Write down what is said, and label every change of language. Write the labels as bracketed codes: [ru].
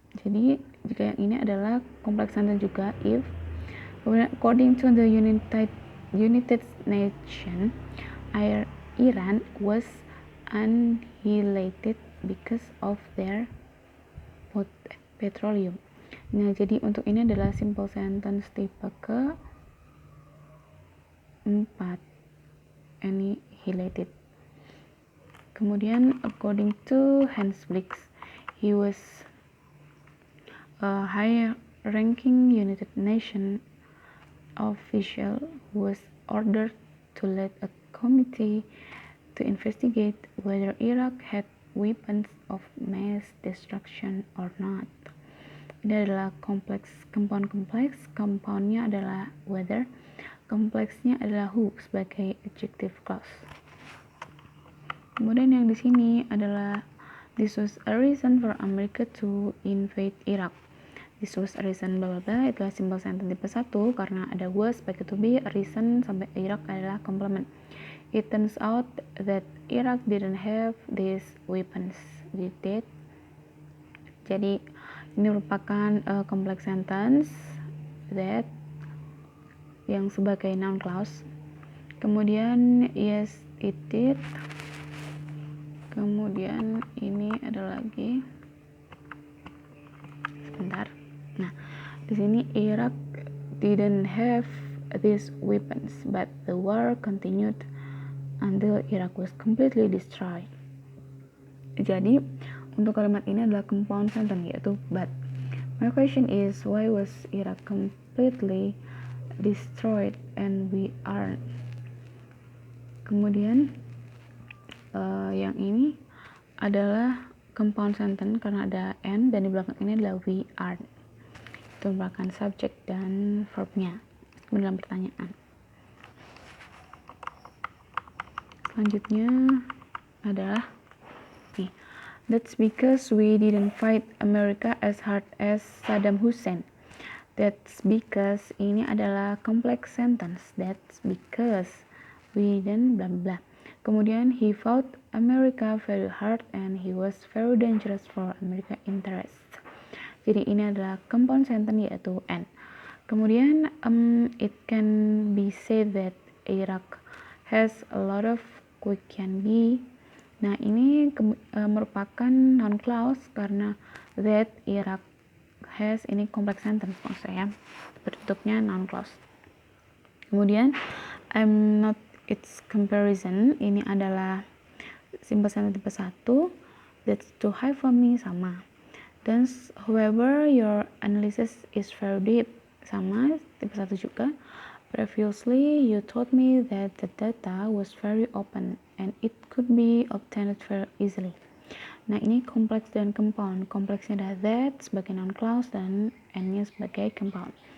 [id] Jadi jika yang ini adalah complex sentence juga, if. [en] According to the United Nations, Iran was annihilated because of their petroleum. [id] Nah, jadi untuk ini adalah simple sentence tipe ke-4, annihilated. Kemudian, [en] according to Hans Blix, he was a high-ranking United Nations official who was ordered to lead a committee to investigate whether Iraq had weapons of mass destruction or not. [id] Ini adalah kompleks, compound kompleks. Compoundnya adalah whether, kompleksnya adalah who sebagai adjective clause. Kemudian yang di sini adalah [en] this was a reason for America to invade Iraq. This was a reason [id] bla bla bla, itulah simple sentence tipe 1 karena ada was sebagai to be, reason sampai Iraq adalah complement. [en] It turns out that Iraq didn't have these weapons. Did it? [id] Jadi ini merupakan complex sentence that yang sebagai noun clause. Kemudian [en] yes it did. [id] Kemudian ini ada lagi, sebentar. Nah, di sini [en] Iraq didn't have these weapons, but the war continued until Iraq was completely destroyed. [id] Jadi untuk kalimat ini adalah compound sentence, yaitu but. [en] My question is, why was Iraq completely destroyed and we aren't? [id] Kemudian yang ini adalah compound sentence karena ada and, dan di belakang ini adalah [en] we are. [id] Itu merupakan subject dan verbnya dalam pertanyaan. Selanjutnya adalah nih, [en] that's because we didn't fight America as hard as Saddam Hussein. That's because [id] ini adalah complex sentence. [en] That's because we didn't blah blah. [id] Kemudian [en] he fought America very hard and he was very dangerous for American interests. [id] Jadi ini adalah compound sentence yaitu and. Kemudian [en] it can be said that Iraq has a lot of quick can be. [id] Nah, ini merupakan noun clause karena that Iraq has ini complex sentence maksud saya. Bentuknya noun clause. Kemudian [en] I'm not its comparison, [id] ini adalah simple sentence tipe 1. [en] That's too high for me, sama. Dan however your analysis is very deep, sama, [id] tipe 1 juga. [en] Previously you told me that the data was very open and it could be obtained very easily. [id] Nah, ini kompleks dan compound. Kompleksnya adalah that sebagai noun clause dan and-nya sebagai compound.